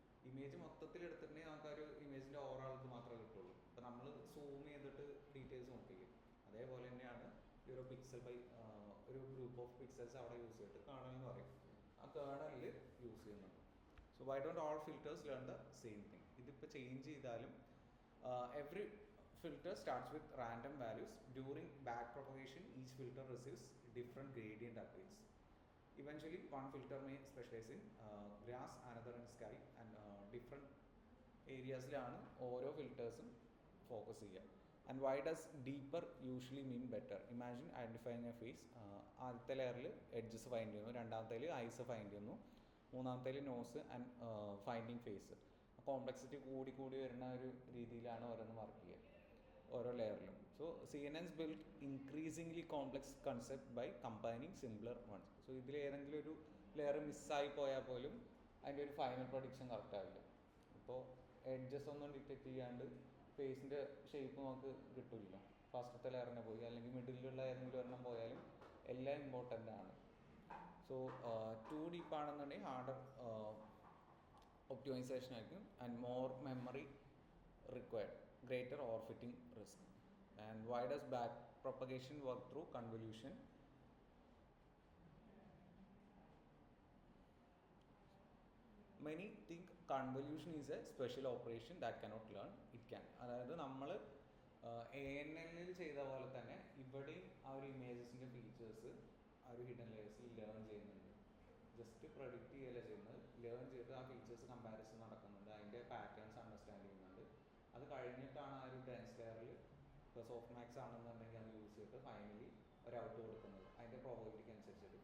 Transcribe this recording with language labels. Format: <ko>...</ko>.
<ml>Image മൊത്തത്തിൽ എടുത്തിട്ടുണ്ടെങ്കിൽ നമുക്ക് ഒരു ഇമേജിൻ്റെ ഓവറോൾ ഇത് മാത്രമേ കിട്ടുള്ളൂ. ഇപ്പോൾ നമ്മൾ സൂം ചെയ്തിട്ട് ഡീറ്റെയിൽസ് നോക്കില്ലേ, അതേപോലെ തന്നെയാണ് ഈ ഒരു പിക്സൽ ഒരു ഗ്രൂപ്പ് ഓഫ് പിക്സൽസ് അവിടെ യൂസ് ചെയ്തിട്ട് കേർണൽ എന്ന് പറയും. ആ കേർണലിൽ യൂസ് ചെയ്യുന്നുണ്ട്.</ml> <en>So why don't all filters learn the same thing?</en> <ml>ഇതിപ്പോൾ ചേഞ്ച് ചെയ്താലും</ml> <en>Every filter starts with random values. During back propagation, each filter receives different gradient appeals. Eventually, one filter may specialize in grass, another in sky, and different areas-ലാണ്</en> <ml>ഓരോ ഫിൽറ്റേഴ്സും focus ചെയ്യുക.</ml> <en>And why does deeper usually mean better? Imagine identifying a face.</en> <ml>ആദ്യത്തെ ലെയറിൽ edges find ചെയ്യുന്നു, രണ്ടാമത്തേൽ ice find ചെയ്യുന്നു, മൂന്നാമത്തേൽ nose and finding face. Complexity കൂടി വരുന്ന ഒരു രീതിയിലാണ് ഓരോന്ന് വർക്ക് ചെയ്യുക ഓരോ ലെയറിലും.</ml> <en>So CNN built increasingly complex concept by combining simpler ones.</en> <ml>So ഇതിൽ ഏതെങ്കിലും ഒരു ലെയർ മിസ്സായി പോയാൽ പോലും അതിൻ്റെ ഒരു ഫൈനൽ പ്രൊഡിക്ഷൻ കറക്റ്റ് ആവില്ല. ഇപ്പോൾ എഡ്ജസ് ഒന്നും ഡിറ്റക്ട് ചെയ്യാണ്ട് ഫേസിൻ്റെ ഷേപ്പ് നമുക്ക് കിട്ടില്ല. ഫസ്റ്റത്തെ ലെയറിനെ പോയി അല്ലെങ്കിൽ മിഡിലുള്ള ഏതെങ്കിലും ഒരെണ്ണം പോയാലും എല്ലാം ഇമ്പോർട്ടൻ്റ് ആണ്.</ml> <en>So too deep ആണെന്നുണ്ടെങ്കിൽ harder optimisation ആയിരിക്കും and more memory required, greater overfitting risk. And why does back propagation work through convolution? Many think convolution is a special operation that cannot learn. It can.</en> <ml>അതായത് നമ്മൾ ANNൽ ചെയ്ത പോലെ തന്നെ ഇവിടെയും ആ ഒരു ഇമേജസിൻ്റെ ഫീച്ചേഴ്സ് ആ ഒരു ഹിഡൻ ലെയേഴ്സിൽ ലേൺ ചെയ്യുന്നുണ്ട്. ജസ്റ്റ് പ്രൊഡിക്റ്റ് ചെയ്യല്ല ചെയ്യുന്നത്, ലേൺ ചെയ്ത് ആ ഫീച്ചേഴ്സ് കമ്പാരിസൺ നടക്കുന്നുണ്ട്, അതിൻ്റെ പാറ്റേൺസ് അണ്ടർസ്റ്റാൻഡ് ചെയ്യുന്നുണ്ട്. അത് കഴിഞ്ഞിട്ടാണ് ആ ഒരു ഡെൻസ് ലെയറിൽ ഇപ്പോൾ സോഫ്റ്റ് മാക്സ് ആണെന്നുണ്ടെങ്കിൽ അത് യൂസ് ചെയ്തിട്ട് ഫൈനലി ഒരു ഔട്ട് കൊടുക്കുന്നത് അതിൻ്റെ പ്രോബബിലിറ്റിക്ക് അനുസരിച്ചിട്ട്.</ml>